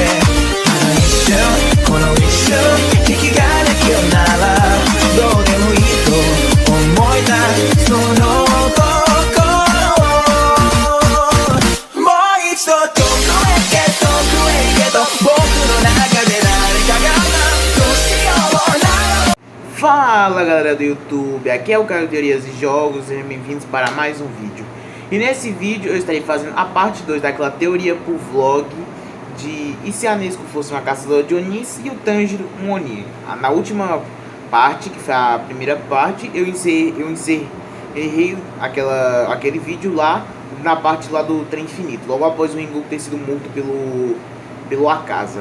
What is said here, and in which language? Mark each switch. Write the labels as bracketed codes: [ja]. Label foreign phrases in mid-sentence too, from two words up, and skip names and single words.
[ja] この一瞬引きができるならどうでもいいと思えたその心をもう一度遠くへ行けと僕の中で誰かがどうしような [pt] Fala galera do YouTube, aqui é o Caio Teorias e Jogos, sejam bem-vindos para mais um vídeo. E nesse vídeo eu estarei fazendo a parte 2 daquela teoria por vlog de e se a Nezuko fosse uma caçadora de Onis e o Tanjiro um Oni. Na última parte, que foi a primeira parte, eu encerrei aquele vídeo lá na parte lá do trem infinito, logo após o Rengoku ter sido morto pelo Akaza.